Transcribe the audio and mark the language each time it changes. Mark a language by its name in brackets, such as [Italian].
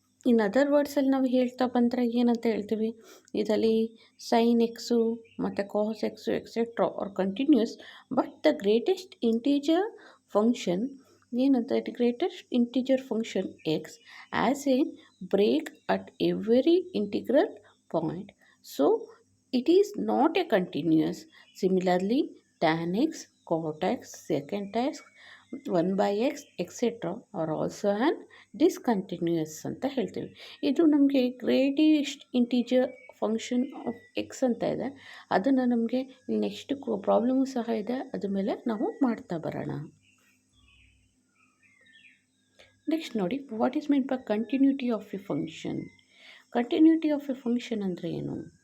[English] in other ವರ್ಡ್ಸಲ್ಲಿ [Kannada] ನಾವು ಹೇಳ್ತಾ ಬಂದರೆ ಏನಂತ ಹೇಳ್ತೀವಿ, ಇದರಲ್ಲಿ [English] Sine x ಮತ್ತು cos x etcetera are continuous, but the greatest integer function ಏನಂತ, greatest integer function x as a break at every integral point, so it is not a continuous. Similarly tan x, cot x, secant x, 1 by x etc are also an discontinuous [Kannada] ಅಂತ ಹೇಳ್ತೀವಿ. ಇದು ನಮಗೆ greatest integer function of X ಅಂತ ಇದೆ, ಅದನ್ನು ನಮಗೆ next problem ಸಹ ಇದೆ, ಅದ್ರ ಮೇಲೆ ನಾವು ಮಾಡ್ತಾ ಬರೋಣ. ನೆಕ್ಸ್ಟ್ ನೋಡಿ, [English] What is mean by continuity of a function. [Kannada] Continuity of A function ಅಂದರೆ ಏನು?